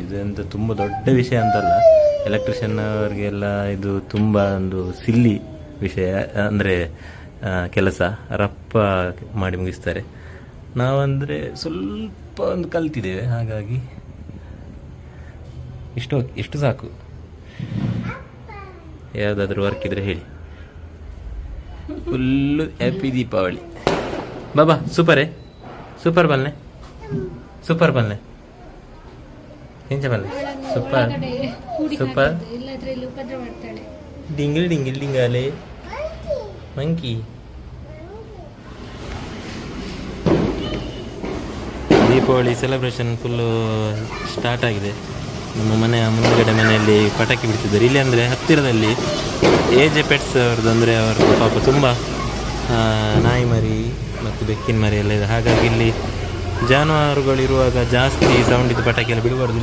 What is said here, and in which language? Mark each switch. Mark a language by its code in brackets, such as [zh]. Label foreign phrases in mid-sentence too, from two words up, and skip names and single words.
[kn] ಇದೆಂತ ತುಂಬ ದೊಡ್ಡ ವಿಷಯ ಅಂತಲ್ಲ, ಎಲೆಕ್ಟ್ರಿಷಿಯನ್ ಅವರಿಗೆಲ್ಲ ಇದು ತುಂಬ ಒಂದು ಸಿಲ್ಲಿ ವಿಷಯ, ಅಂದರೆ ಕೆಲಸ ರಪ್ಪ ಮಾಡಿ ಮುಗಿಸ್ತಾರೆ. ನಾವಂದರೆ ಸ್ವಲ್ಪ ಒಂದು ಕಲ್ತಿದ್ದೇವೆ, ಹಾಗಾಗಿ ಇಷ್ಟು ಸಾಕು. ಯಾವುದಾದ್ರೂ ವರ್ಕ್ ಇದ್ರೆ ಹೇಳಿ. [en] full happy Deepavali. [tcy] ಬಾಬಾ ಸೂಪರೇ, ಸೂಪರ್ ಬಲ್ಲೆ, ಸೂಪರ್ ಬಲ್ಲೆ, ಎಂಚ ಬಲ್ಲೆ, ಸೂಪರ್ ಸೂಪರ್. ಡಿಂಗಿಲ್ ಡಿಂಗಿಲ್ ಡಿಂಗಾಲೆ ಮಂಕಿ. [kn] ದೀಪಾವಳಿ [en] celebration full start [kn] ಆಗಿದೆ. ನಮ್ಮ ಮನೆಯ ಮುಂದುಗಡೆ ಮನೆಯಲ್ಲಿ ಪಟಾಕಿ ಬಿಡ್ತಿದ್ದಾರೆ. ಇಲ್ಲಿ ಅಂದರೆ ಹತ್ತಿರದಲ್ಲಿ ಏಜೆ ಪೆಟ್ಸ್ ಅವ್ರದ್ದು, ಅಂದರೆ ಅವ್ರದ್ದು ಪಾಪ ತುಂಬ ನಾಯಿ ಮರಿ ಮತ್ತು ಬೆಕ್ಕಿನ ಮರಿ ಎಲ್ಲ ಇದೆ. ಹಾಗಾಗಿ ಇಲ್ಲಿ ಜಾನುವಾರುಗಳಿರುವಾಗ ಜಾಸ್ತಿ ಸೌಂಡ್ ಇದ್ದು ಪಟಾಕಿ ಎಲ್ಲ ಬಿಡಬಾರ್ದು.